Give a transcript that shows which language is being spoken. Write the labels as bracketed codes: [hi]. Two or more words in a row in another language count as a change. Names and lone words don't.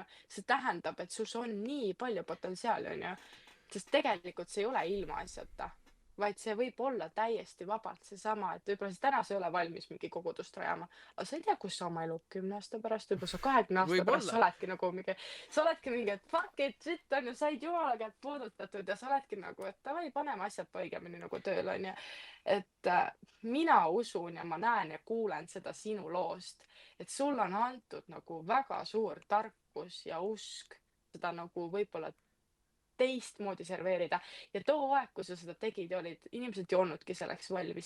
[et] See tähendab, et sus on nii palju potentsiaali, onju, sest tegelikult see ei ole ilmaasjata, vaid see võib olla täiesti vabalt seesama, et võib-olla sa täna sa ei ole valmis mingi kogudust rajama, aga sa ei tea, kus sa oma elu 10 aasta pärast, võib-olla sa 20 aasta pärast, Võib-olla. sa oledki nagu mingi, sa oledki mingi, et [en] fuck it, shit [et] on ju, said Jumala käest puudutatud ja sa oledki nagu, et davai, paneme asjad õigemini nagu tööle, on ju. Et mina usun ja ma näen ja kuulen seda sinu loost, et sul on antud nagu väga suur tarkus ja usk seda nagu võib-olla teistmoodi serveerida ja too aeg, kui sa seda tegid ja olid, inimesed ei olnudki selleks valmis.